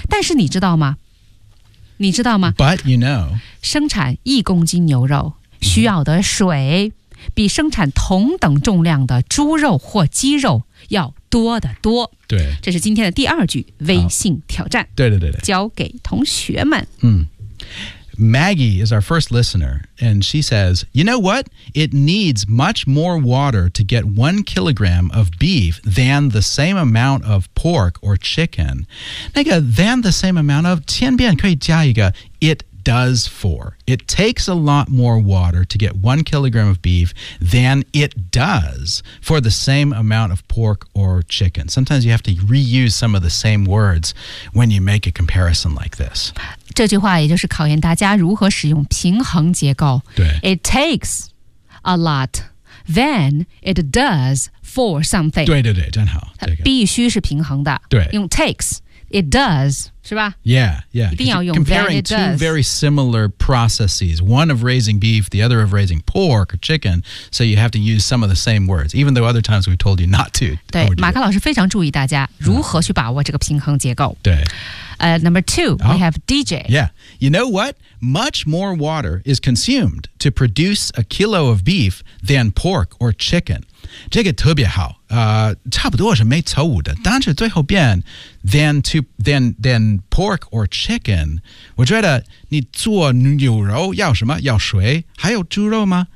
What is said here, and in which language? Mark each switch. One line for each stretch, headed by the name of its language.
Chinese: 但是你知道吗你知道吗
English: But you know
Chinese: 生产一公斤牛肉需要的水、嗯、比生产同等重量的猪肉或鸡肉要多得多对这是今天的第二句微信挑战对对对对交给同学们
English: 嗯Maggie is our first listener, and she says, you know what? It needs much more water to get 1 kilogram of beef than the same amount of pork or chicken.
Chinese: 那个
English: than the same amount of,
Chinese: 千遍可以加一个
English: it does for. It takes a lot more water to get 1 kilogram of beef than it does for the same amount of pork or chicken. Sometimes you have to reuse some of the same words when you make a comparison like this.
Chinese: 这句话也就是考验大家如何使用平衡结构。对
English: ，It takes a lot than it does for something。
Chinese: 对对对，真好。它必须是平衡的。对，用
English: takes it does
Chinese: 是吧
English: ？Yeah, yeah。
Chinese: 一定要用
English: comparing than it does. Two very similar processes, one of raising beef, the other of raising pork or chicken. So you have to use some of the same words, even though other times we've told you not to.
Chinese: 对，马克老师非常注意大家如何去把握这个平衡结构。对。
English: Number two, we have DJ. Yeah. You know what? Much more water is consumed to produce 1 kilo of beef than pork or chicken.
Chinese: 这个特别好。差不多是没错误的。但是最后边
English: than pork or chicken,
Chinese: 我觉得你做牛肉要什么？要水？还有猪肉吗？